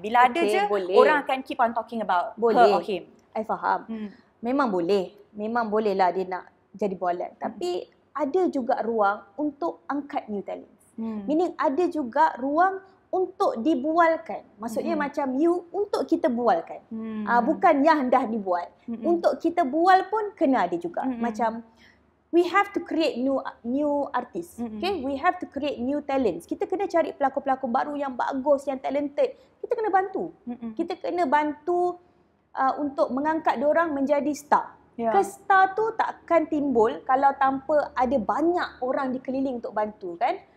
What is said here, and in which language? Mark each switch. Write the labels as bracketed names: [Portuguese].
[Malay] Bila ada je, orang akan [English] keep on talking about her or him. [Malay] I faham. Memang boleh. Memang boleh lah dia nak jadi bualan. Tapi ada juga ruang untuk angkat new talents. Meaning ada juga ruang untuk dibualkan. Maksudnya macam you untuk kita bualkan. Bukan yang dah dibuat. Untuk kita bual pun kena ada juga. [English] Macam we have to create new artists. Okay? We have to create new talents. [Malay] Kita kena cari pelakon-pelakon baru yang bagus, yang talented. Kita kena bantu. Kita kena bantu untuk mengangkat diorang menjadi star. Star tu takkan timbul kalau tanpa ada banyak orang dikeliling untuk bantu kan?